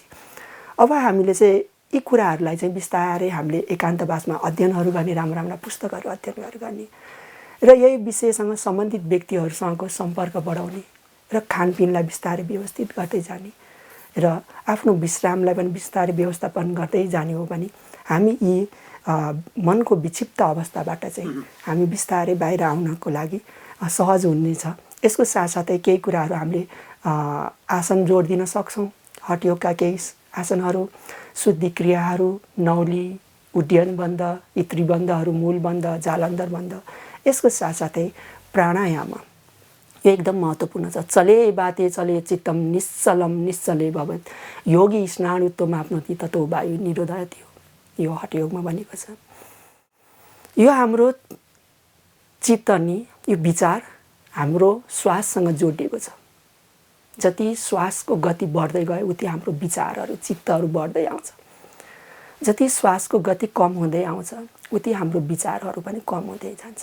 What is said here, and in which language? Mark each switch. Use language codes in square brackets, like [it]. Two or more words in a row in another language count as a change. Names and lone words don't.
[ne] अब हामीले चाहिँ यी कुराहरूलाई चाहिँ बिस्तारै हामीले एकान्तवासमा अध्ययनहरू गर्ने, राम्रा पुस्तकहरू अध्ययनहरू गर्ने र यही विषयसँग सम्बन्धित व्यक्तिहरूसँगको सम्पर्क बढाउने र खानपिनलाई बिस्तारै व्यवस्थित गर्दै जाने र आफ्नो विश्रामलाई पनि बिस्तारै व्यवस्थापन गर्दै जाने हो भने हामी यी मनको विक्षिप्त अवस्थाबाट चाहिँ हामी बिस्तारै बाहिर आउनको लागि सहज हुनेछ। यसको साथसाथै केही कुराहरू हामीले आसन जोड दिन सक्छौँ। हठयोगका केही आसनहरू, शुद्धि क्रियाहरू, नौली, उड्डयन बन्ध, इत्री बन्धहरू, मूल बन्ध, जालन्धर बन्ध। यसको साथसाथै प्राणायाम यो एकदम महत्त्वपूर्ण छ। [sa] चले बाते चले चित्तम निश्चलम निश्चले भवत् योगी स्नानुत्वम आफ्नोति ततो वायु निरोधयति, [ne] यो हठयोगमा भनेको छ। यो हाम्रो चित्त नि यो विचार हाम्रो श्वाससँग जोडिएको छ। जति श्वासको गति बढ्दै गयो उति हाम्रो विचारहरू चित्तहरू बढ्दै आउँछ। जति श्वासको गति कम हुँदै आउँछ उति हाम्रो विचारहरू पनि कम हुँदै जान्छ।